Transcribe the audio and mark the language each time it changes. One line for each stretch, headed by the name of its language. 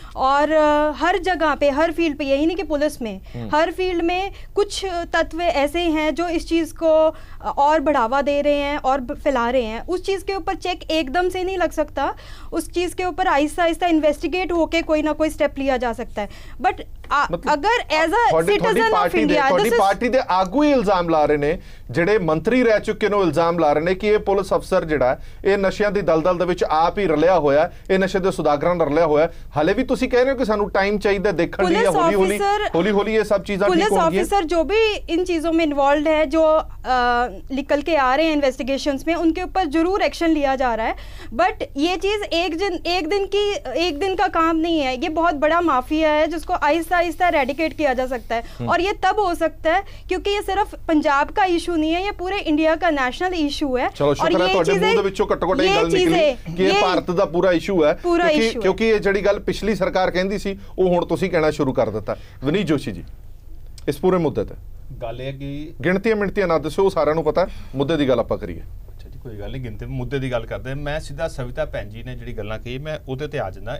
Hindi: और हर जगह पे, हर फील्ड पे, यही नहीं कि पुलिस में, हर फील्ड में कुछ तत्व ऐसे हैं जो इस चीज़ को और बढ़ावा दे रहे हैं और फैला रहे हैं। उस चीज़ के ऊपर चेक एकदम से नहीं लग सकता, उस चीज़ के ऊपर आहिस्ता आहिस्ता इन्वेस्टिगेट होके कोई ना कोई स्टेप लिया जा सकता है।
English: but अगर as a citizen of India
Punjabi: party दे आगू ही इल्जाम ला रहे ने, ਜਿਹੜੇ ਮੰਤਰੀ ਰਹਿ ਚੁੱਕੇ ਨੇ ਇਲਜ਼ਾਮ ਲਾ ਰਹੇ ਨੇ ਕਿ ਇਹ ਪੁਲਿਸ ਅਫਸਰ ਜਿਹੜਾ ਇਹ ਨਸ਼ਿਆਂ ਦੀ ਦਲਦਲ ਦੇ ਵਿੱਚ ਆਪ ਹੀ ਰਲਿਆ ਹੋਇਆ, ਇਹ ਨਸ਼ੇ ਦੇ ਸੁਦਾਗਰਾਂ ਨਾਲ ਰਲਿਆ ਹੋਇਆ। ਹਾਲੇ ਵੀ ਤੁਸੀਂ ਕਹਿ ਰਹੇ ਹੋ ਕਿ ਸਾਨੂੰ ਟਾਈਮ ਚਾਹੀਦਾ ਦੇਖਣ ਲਈ, ਹੌਲੀ ਹੌਲੀ ਇਹ ਸਭ ਚੀਜ਼ਾਂ ਠੀਕ ਹੋਣਗੀਆਂ।
Hindi: पुलिस ऑफिसर जो भी इन चीज़ों में इन्वॉल्व है, जो निकल के आ रहे हैं इन्वेस्टिगेशंस में, उनके ऊपर जरूर एक्शन लिया जा रहा है। बट ये चीज़ एक दिन का काम नहीं है, ये बहुत बड़ा माफिया है जिसको आहिस्ता आहिस्ता रेडिकेट किया जा सकता है। और ये तब हो सकता है क्योंकि ये सिर्फ पंजाब का इशू नहीं है, ये पूरे इंडिया का नेशनल इशू है।
Punjabi: ਚਲੋ ਸ਼ੁਕਰ ਹੈ ਤੁਹਾਡੇ ਮੂੰਹ ਦੇ ਵਿੱਚੋਂ ਘੱਟੋ ਘੱਟ ਇਹ ਗੱਲ ਨਿਕਲੀ ਕਿ ਇਹ ਭਾਰਤ ਦਾ ਪੂਰਾ ਇਸ਼ੂ ਹੈ, ਕਿਉਂਕਿ ਇਹ ਜਿਹੜੀ ਗੱਲ ਪਿਛਲੀ ਸਰਕਾਰ ਕਹਿੰਦੀ ਸੀ ਉਹ ਹੁਣ ਤੁਸੀਂ ਕਹਿਣਾ ਸ਼ੁਰੂ ਕਰ ਦਿੱਤਾ। ਵਿਨੀਤ ਜੋਸ਼ੀ ਜੀ, ਇਸ ਪੂਰੇ ਮੁੱਦੇ ਤੇ ਗੱਲ ਇਹ ਕਿ ਗਿਣਤੀਆਂ ਨਾ ਦੱਸੋ, ਸਾਰਿਆਂ ਨੂੰ ਪਤਾ, ਮੁੱਦੇ ਦੀ ਗੱਲ ਆਪਾਂ ਕਰੀਏ। ਕੋਈ ਗੱਲ ਨਹੀਂ, ਗਿਣਤੀ ਮੁੱਦੇ ਦੀ ਗੱਲ ਕਰਦੇ ਮੈਂ ਸਿੱਧਾ ਸਵਿਤਾ ਭੈਣ ਜੀ ਨੇ ਜਿਹੜੀ ਗੱਲਾਂ ਕਹੀ ਮੈਂ ਉਹਦੇ ਤੇ ਆ ਜਾਂਦਾ।